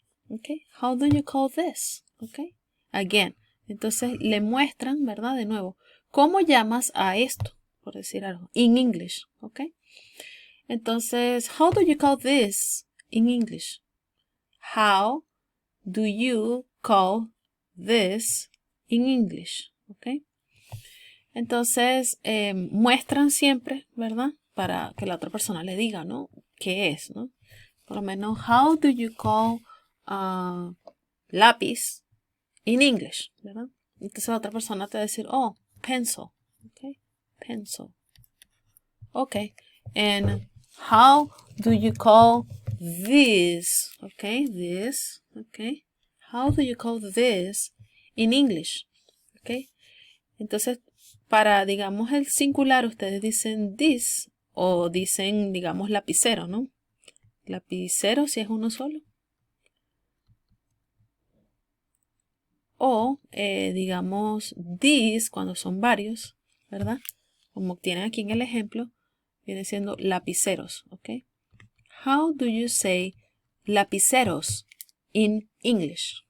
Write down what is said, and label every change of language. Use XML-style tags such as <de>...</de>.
<en>Okay, how do you call this? Okay, again,</en> <es>entonces le muestran, ¿verdad? De nuevo, ¿cómo llamas a esto? Por decir algo,</es> <en>in English, okay.</en> <es>Entonces,</es> <en>how do you call this in English? How do you call this in English? Okay.</en> <es>Entonces, muestran siempre, ¿verdad? Para que la otra persona le diga, ¿no? ¿Qué es, no? Por lo menos,</es> <en>how do you call lápiz in English,</en> <es>¿verdad? Entonces la otra persona te va a decir,</es> <en>oh, pencil, okay, pencil. Okay, and how do you call this? Okay, this, okay. How do you call this in English?</en> <es>Okay. Entonces, para, digamos, el singular, ustedes dicen this o dicen, digamos, lapicero, ¿no? Lapicero si es uno solo. O, digamos, this cuando son varios, ¿verdad? Como tienen aquí en el ejemplo, viene siendo lapiceros, ¿ok?</es> <en>How do you say lapiceros in English?</en>